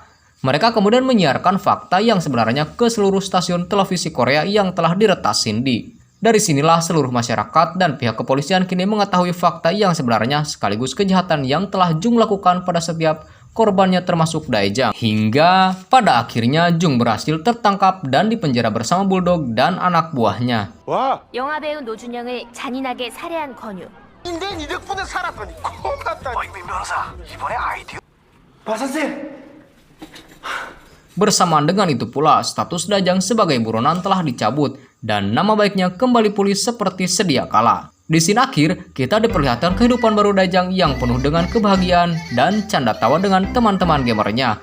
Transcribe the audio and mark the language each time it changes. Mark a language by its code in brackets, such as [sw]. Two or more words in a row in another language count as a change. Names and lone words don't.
[id] Mereka kemudian menyiarkan fakta yang sebenarnya ke seluruh stasiun televisi Korea yang telah diretas Cindy. Dari sinilah seluruh masyarakat dan pihak kepolisian kini mengetahui fakta yang sebenarnya sekaligus kejahatan yang telah Jung lakukan pada setiap korbannya termasuk Daejang. Hingga pada akhirnya Jung berhasil tertangkap dan dipenjara bersama Bulldog dan anak buahnya. [ko] 영화 배우 노준영을 잔인하게 살해한 권유. 인생 200분을 살았더니 고맙다. 민 변호사, 이번에 아이디어. [id] Bersamaan dengan itu pula, status Daejang sebagai buronan telah dicabut dan nama baiknya kembali pulih seperti sedia kala. Di scene akhir, kita diperlihatkan kehidupan baru Daejang yang penuh dengan kebahagiaan dan canda tawa dengan teman-teman gamernya.